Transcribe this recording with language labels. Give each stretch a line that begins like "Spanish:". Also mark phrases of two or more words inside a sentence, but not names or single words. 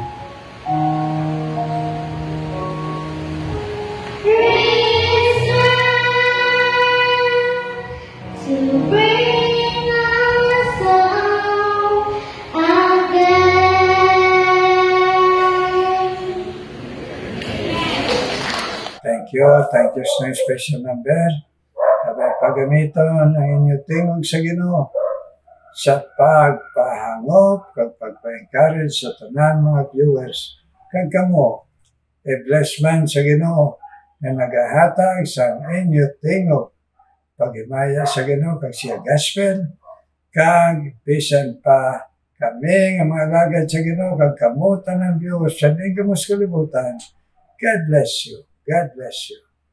English: Risen to bring us home again. Thank you sa special number.
Hiligaynon: Sabay pagamiton ang inyong tingog sa Ginoo sa pagpahangop kag pagpa-encourage sa tanan mga viewers. Kag kamo, bless man sa Ginoo na nagahatag sa inyong tingog paghimaya sa Ginoo kag siya gospel kag bisan pa kami nga mga alagad sa Ginoo kag kamo tanan viewers sa ning kalibutan.
English: God bless you. God bless you.